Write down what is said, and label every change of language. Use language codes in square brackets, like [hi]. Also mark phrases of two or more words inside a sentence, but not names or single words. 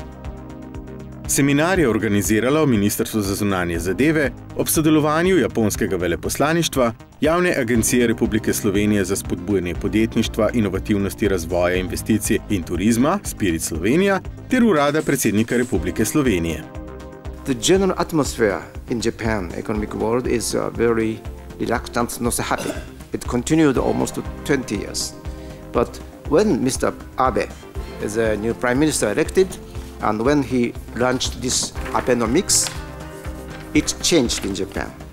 [sl] Seminar je organiziralo Ministrstvo za zunanje zadeve ob sodelovanju japonskega veleposlaništva, Javne agencije Republike Slovenije za spodbujanje podjetništva, inovativnosti, razvoja, investicij in turizma Spirit Slovenija ter Urada predsednika Republike Slovenije. [en] The general atmosphere in Japan economic world is very reluctant, not so happy. It continued almost 20 years. But when Mr. Abe is a new prime minister elected, and when he launched this Abenomics, it changed in Japan.